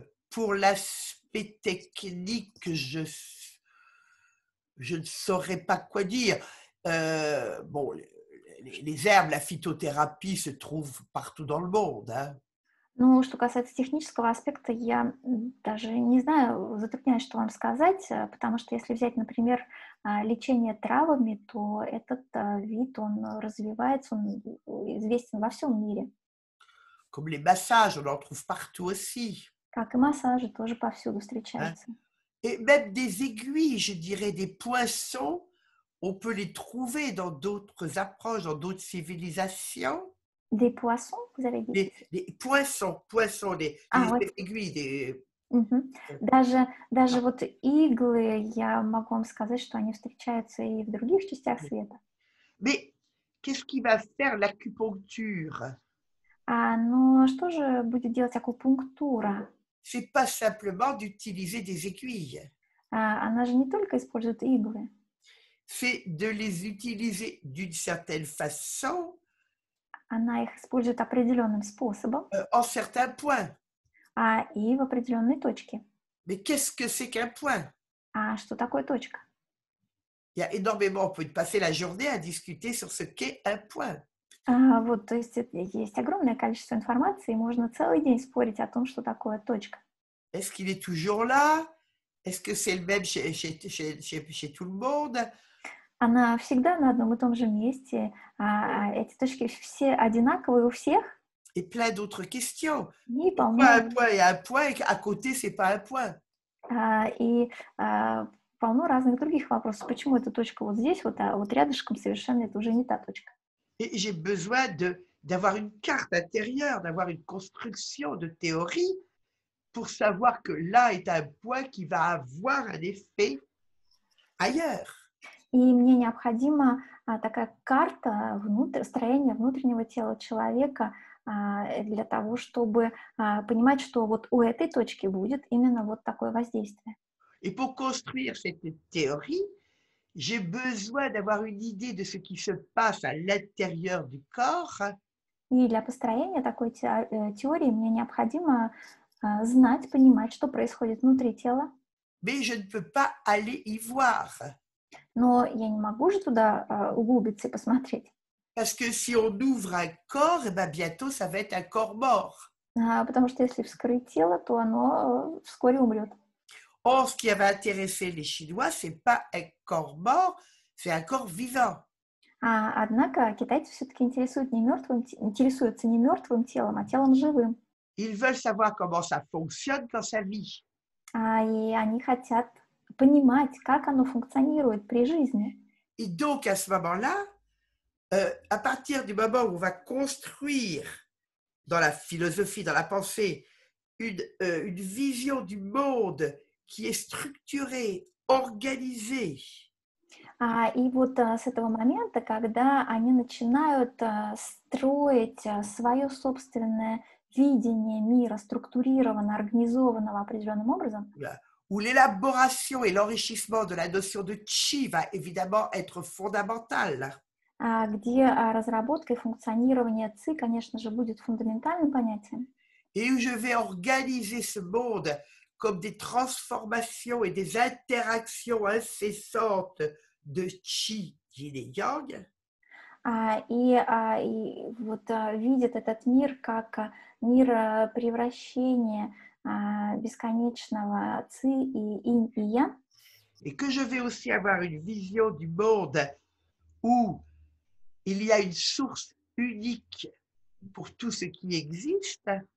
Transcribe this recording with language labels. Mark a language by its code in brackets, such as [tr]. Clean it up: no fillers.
[fr] Pour l'aspect technique, je ne saurais pas quoi dire. Bon, les herbes, la phytothérapie se trouvent partout dans le monde. Hein. [ru] Ну, что касается технического аспекта, я даже не знаю, затрудняюсь, что вам сказать, потому что если взять, например, лечение травами, то этот вид, он развивается, он известен во всем мире. [fr] Comme les massages, on en trouve partout aussi. [ru] Как и массажи тоже повсюду встречаются. [fr] Et même des aiguilles, je dirais, des poinçons, on peut les trouver dans d'autres approches, dans d'autres civilisations. Des poissons, vous avez dit? Des poinçons, des aiguilles. Des... [ru] Даже вот иглы, я могу вам сказать, что они встречаются и в других частях света. [fr] Mais qu'est-ce qui va faire l'acupuncture? [ru] Но что же будет делать акупунктура? [fr] C'est pas simplement d'utiliser des aiguilles. [ru] Она же не только использует иглы. [fr] C'est de les utiliser d'une certaine façon. [ru] Она их использует определенным способом. [fr] En certains points. [ru] И в определенной точке. [fr] Mais qu'est-ce que c'est qu'un point? [ru] Что такое точка? [fr] Il y a énormément, on peut passer la journée à discuter sur ce qu'est un point. [ru] Вот, то есть есть огромное количество информации, и можно целый день спорить о том, что такое точка. [fr] Est-ce qu'il est toujours là? Est-ce que c'est le même chez tout le monde? [ru] Она всегда на одном и том же месте. Эти точки все одинаковые у всех. [fr] Et plein d'autres questions. [ru] И [fr] Pourquoi un point et un point, et à côté, c'est pas un point? [ru] И полно разных других вопросов. Почему эта точка вот здесь, а вот рядышком совершенно это уже не та точка? [fr] Et j'ai besoin d'avoir une carte intérieure, d'avoir une construction de théorie pour savoir que là est un point qui va avoir un effet ailleurs. [ru] И мне необходима такая карта строения внутреннего тела человека для того, чтобы понимать, что вот у этой точки будет именно вот такое воздействие. [fr] Et pour construire cette théorie, j'ai besoin d'avoir une idée de ce qui se passe à l'intérieur du corps, [ru] И для построения такой теории мне необходимо знать, понимать, что происходит внутри тела, [fr] mais je ne peux pas aller y voir. [ru] но я не могу же туда углубиться и посмотреть. [fr] Parce que si on ouvre un corps, eh ben bientôt ça va être un corps mort. [ru] Потому что если вскрыть тело, то оно вскоре умрет. [fr] Or, ce qui avait intéressé les Chinois, c'est pas un corps mort, c'est un corps vivant. [ru] Однако китайцы все-таки интересуются не мертвым телом, а телом живым. [fr] Ils veulent savoir comment ça fonctionne quand ça vit. [ru] И они хотят понимать, как оно функционирует при жизни. [fr] Et donc, à ce moment-là, à partir du moment où on va construire dans la philosophie, dans la pensée, une vision du monde qui est structurée, organisée, [ru] И вот с этого момента, когда они начинают строить свое собственное видение мира, структурированно, организованного определенным образом, [fr] où l'élaboration et l'enrichissement de la notion de chi va évidemment être fondamental. [ru] где разработка и функционирование ЦИ, конечно же, будет фундаментальным понятием, [fr] Et où je vais organiser ce monde comme des transformations et des interactions incessantes de chi, yin et yang, [ru] и вот видит этот мир как мир превращения бесконечного ЦИ и инь и ян, [fr] et que je vais aussi avoir une vision du monde où il y a une source unique pour tout ce qui existe,